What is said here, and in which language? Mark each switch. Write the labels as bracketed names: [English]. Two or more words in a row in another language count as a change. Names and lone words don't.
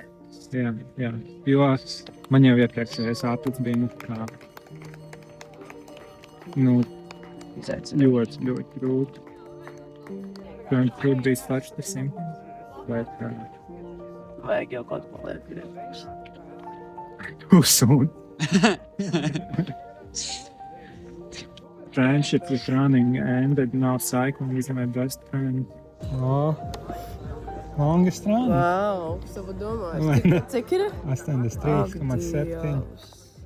[Latvian] Jā, jo man jau iepriekšējais aplis bija, nu, kā, nu, ļoti grūti. Tur bija starts ar simptomu, bet, Vajag jau kaut ko liek. [English] soon. Friendship with running ended, now cycling is my best friend. Oh, longest run. [Latvian] Wow, savu domāju. Cik ir? 83,7.